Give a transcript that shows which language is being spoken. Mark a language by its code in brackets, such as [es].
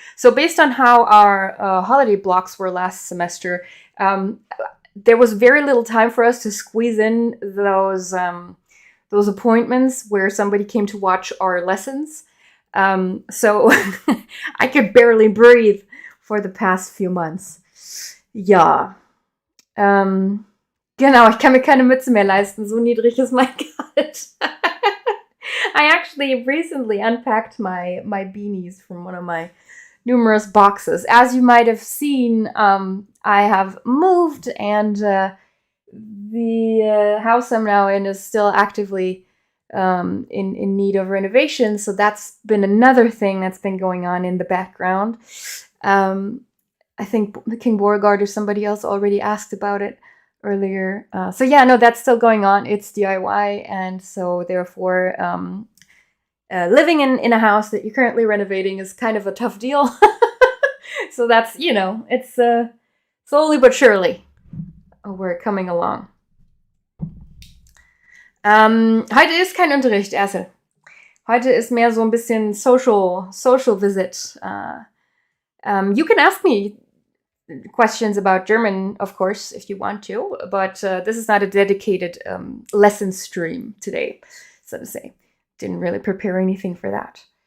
[en] So based on how our holiday blocks were last semester, there was very little time for us to squeeze in those appointments where somebody came to watch our lessons. So I could barely breathe for the past few months. [de] Ja. Genau, ich kann mir keine Mütze mehr leisten. So niedrig ist mein Gehalt. [en] I actually recently unpacked my beanies from one of my numerous boxes. As you might have seen, I have moved, and the house I'm now in is still actively in need of renovation. So that's been another thing that's been going on in the background. I think King Beauregard or somebody else already asked about it earlier. So yeah, no, that's still going on. It's DIY, and so therefore living in a house that you're currently renovating is kind of a tough deal. So that's, it's slowly but surely we're coming along. [de] Heute ist kein Unterricht, Erse. Heute ist mehr so ein bisschen [en] social visit. You can ask me questions about German, of course, if you want to, but this is not a dedicated lesson stream today, so to say. Didn't really prepare anything for that.